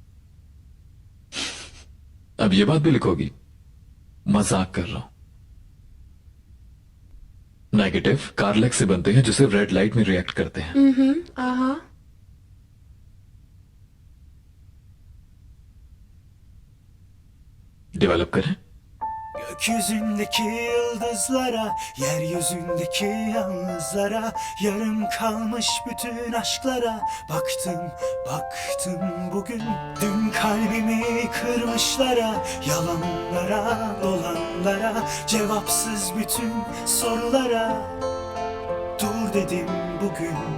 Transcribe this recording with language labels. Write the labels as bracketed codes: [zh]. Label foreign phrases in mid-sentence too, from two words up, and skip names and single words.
[hi] अब ये बात भी लिखोगी? मजाक कर रहा हूं। नेगेटिव कारलेक्स से बनते हैं जो सिर्फ [en] red light [hi] में रिएक्ट करते हैं। आहा। डेवलप करें। [tr] Gökyüzündeki yıldızlara, yeryüzündeki yalnızlara, yarım kalmış bütün aşklara baktım, baktım bugün. Dün kalbimi kırmışlara, yalanlara, dolanlara, cevapsız bütün sorulara dur dedim bugün.